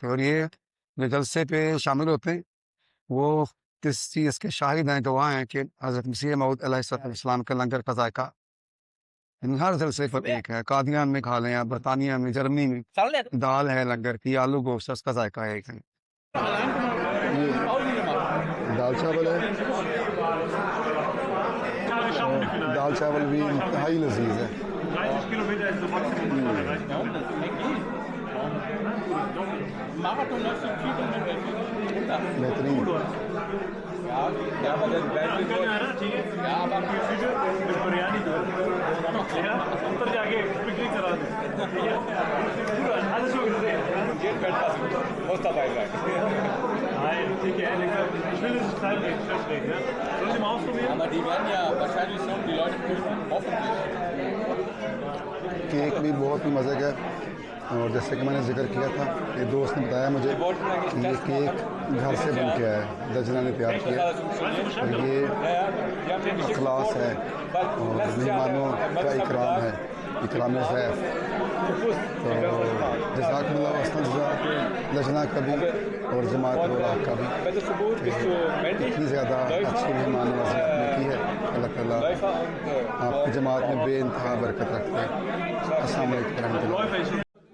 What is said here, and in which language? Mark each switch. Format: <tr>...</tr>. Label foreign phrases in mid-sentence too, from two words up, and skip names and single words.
<ur>اور یہ جو جلسے پہ شامل ہوتے ہیں وہ کس چیز کے شاہد ہیں، گواہ ہیں کہ حضرت مسیح موعود علیہ السلام کے لنگر کا ذائقہ ہر جلسے پر ایک ہے. قادیان میں کھا لیں یا برطانیہ میں، جرمنی میں دال ہے لنگر کی، آلو گوشت اس کا ذائقہ ہے ایک ہے. دال چاول ہے، دال چاول بھی انتہائی لذیذ ہے.</ur> <de>30 Kilometer ist so Maximum, was man erreichen kann. Marathon läuft in 4 Kilometer.</de> <ur>बेहतरीन</ur> <de>Ja, aber dann werden wir Ja, aber mit Biryani drin. Ja,</de> <ur>اندر جا کے پکنک کرا دے ٹھیک ہے</ur> <de>alles schon gesehen geht muss dabei sein. Nein,</de> <ur>ٹھیک ہے لیکن</ur> <de>ich will es zeigen deswegen ne sollen Sie mal ausprobieren Aber die werden ja wahrscheinlich schon die Leute prüfen, hoffentlich.</de> <ur>کیک بھی بہت ہی مزے کا ہے اور جیسے کہ میں نے ذکر کیا تھا یہ دوست نے بتایا مجھے کہ یہ کیک گھر سے بن کے آیا ہے دجنا نے تیار کیا اور یہ اخلاص ہے اور مہمانوں کا اکرام ہے اکرام ضیف تو جزاکم اللہ لجنہ کا بھی اور جماعت والا کا بھی اتنی زیادہ اچھی مہمان نوازی آپ نے کی ہے اللہ تعالیٰ آپ کی جماعت میں بے انتہا برکت رکھتے ہیں</ur> <ar>السلام علیکم.</ar>